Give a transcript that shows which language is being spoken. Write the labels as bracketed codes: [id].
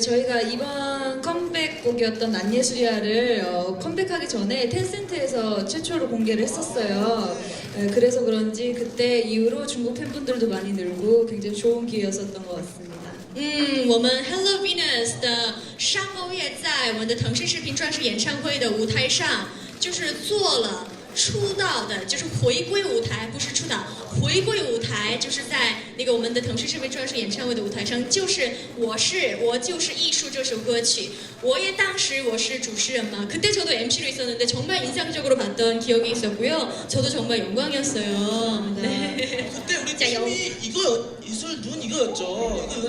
[ko] 저희가 이번 컴백곡이었던 난 예술이야를 컴백하기 전에 텐센트에서 최초로 공개를 했었어요. 그래서 그런지 그때 이후로 중국 팬분들도 많이 늘고 굉장히 좋은 기회였었던 것 같습니다. [zh] 我们 Hello Venus 的上个月在我们的腾讯视频传世演唱会的舞台上，就是做了出道的，就是回归舞台，不是出道，回归舞台，就是在那个我们的腾讯视频传世演唱会的舞台上，就是我就是艺术这首歌曲，当时我是主持人嘛， [ko] 그때 저도 MC로 있었는데 정말 인상적으로 봤던 기억이 있었고요. 저도 정말 영광이었어요. 네. 그때 우리 자요. 팀이 이거 이슬 눈 이거였죠.